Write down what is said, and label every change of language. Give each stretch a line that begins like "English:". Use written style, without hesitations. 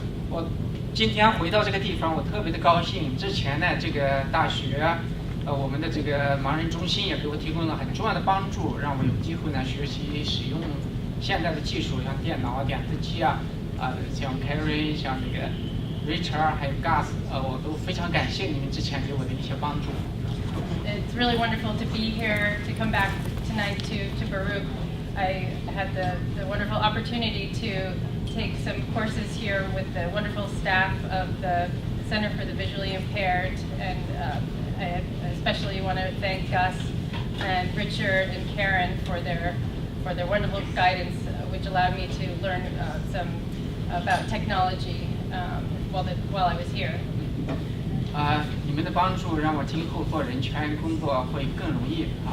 Chinese: 我今天回到这个地方，我特别的高兴。之前呢，这个大学，我们的这个盲人中心也给我提供了很重要的帮助，让我有机会呢学习使用现代的技术，像电脑、点字机像 Carrie、像这个 Richard 还有 Gus， 我都非常感谢你们之前给我的一些帮助。
English: It's really wonderful to be here, to come back tonight to Baruch. I had the wonderful opportunity to take some courses here with the wonderful staff of the Center for the Visually Impaired, and I especially want to thank Gus and Richard and Karen for their wonderful guidance, which allowed me to learn some about technology while I was here.
Chinese: 你们的帮助让我今后做人权工作会更容易